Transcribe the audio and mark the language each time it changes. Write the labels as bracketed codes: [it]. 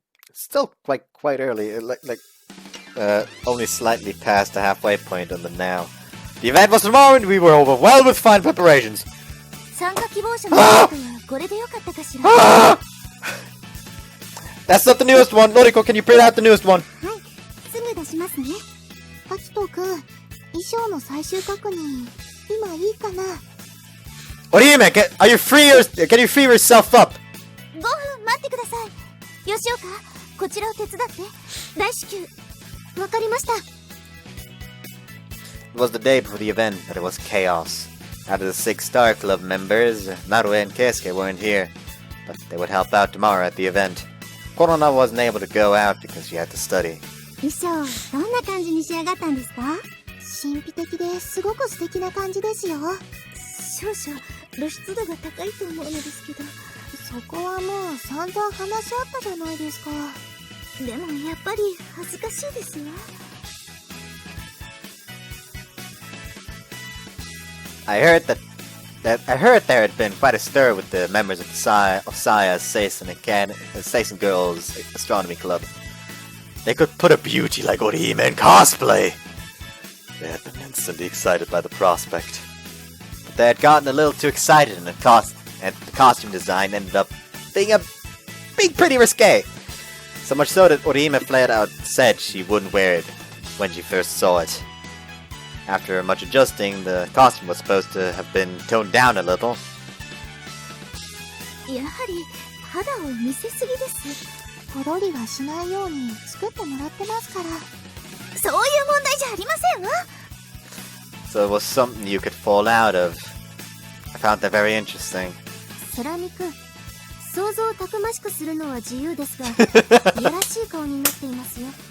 [en] It's still quite early, only slightly past the halfway point on the now. The event was tomorrow and we were overwhelmed with fine preparations. [ja] 参加希望者の人はこれでよかったかしら。 [en] That's not the newest one. Noriko, can you print out the newest one? [ja] はい、すぐ出しますね。アキトくん、衣装の最終確認、今いいかな？ [en] Orihime, can you free yourself up? [ja] 5分待ってください。吉岡、こちらを手伝って。大至急。わかりました。 [en] It was the day before the event, but it was chaos. Out of the 6 Star Club members, Narue and Keisuke weren't here, but they would help out tomorrow at the event. Korona wasn't able to go out because she had to study. [ja] 衣装、どんな感じに仕上がったんですか？神秘的ですごく素敵な感じですよ。少々露出度が高いと思うのですけど。そこはもう散々話し合ったじゃないですか。でもやっぱり恥ずかしいですわ。 [en] I heard there had been quite a stir with the members of Saya's Seisen Girls Astronomy Club. They could put a beauty like Orihime in cosplay. They had been instantly excited by the prospect. But they had gotten a little too excited and the costume design ended up being pretty risque. So much so that Orihime flat out said she wouldn't wear it when she first saw it. After much adjusting, the costume was supposed to have been toned down a little. [ja] やはり肌を見せすぎです。ポロリはしないように作ってもらってますから。そういう問題じゃありませんわ。 [en] So it was something you could fall out of. I found that very interesting. [ja] セラミ君、想像をたくましくするのは自由ですが、いやらしい顔になっていますよ。